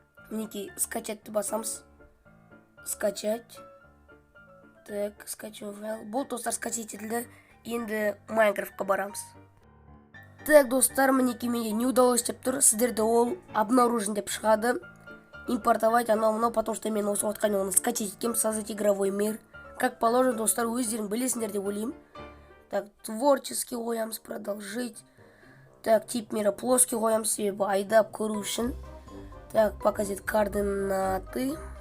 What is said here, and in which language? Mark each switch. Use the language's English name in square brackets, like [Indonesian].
[Kazakh] Мінекей скачатты басамыз. [Russian] Скачать. Так, скачиваем файл. [Kazakh] Бұл достар [Russian] скачать [Kazakh] етілді. Енді Майнкрафтқа барамыз. [Russian] Так, [Kazakh] достар, мінекей менге [Russian] не удалось [Kazakh] деп тұр. Сіздерді ол [Russian] обнаружен [Kazakh] деп шығады. [Russian] Импортовать [Kazakh] анау-мынау, [Russian] потому что [Kazakh] мен осы уақытқа оны скачать еткем, [Russian] создать игровой мир. Как положено, [Kazakh] достар, өздерің білесіңдер деп ойлаймын. [Russian] Так, [Kazakh] творческий қоямыз, [Russian] продолжить. Так, тип мира плоский [Kazakh] қоямыз, себебі айдап көру үшін. [Russian] Так, показать координаты.